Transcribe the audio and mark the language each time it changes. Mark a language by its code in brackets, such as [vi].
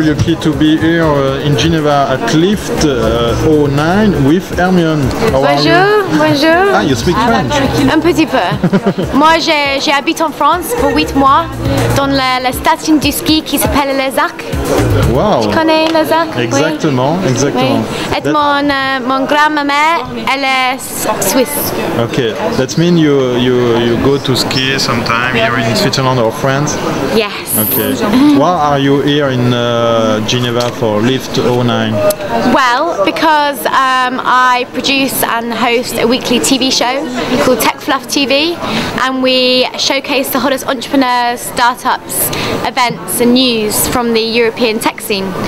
[en] lucky to be here in Geneva at Lift09 with Hermione. [fr] Bonjour, bonjour. [en] Ah, you speak French? [fr] Un petit peu. Moi, j'habite en France pour 8 mois, dans la station du ski qui s'appelle Les Arcs. [en] Wow. [fr] Tu connais Les Arcs? Exactement, oui. exactement. Oui. Et mon grand-mère, elle est suisse. [en] Okay, that means you go to ski sometime here in Switzerland or France? Yes. Okay. Why are you here in Geneva for Lift09? Well, because I produce and host a weekly TV show called Tech Fluff TV, and we showcase the hottest entrepreneurs, startups, events and news from the European tech scene.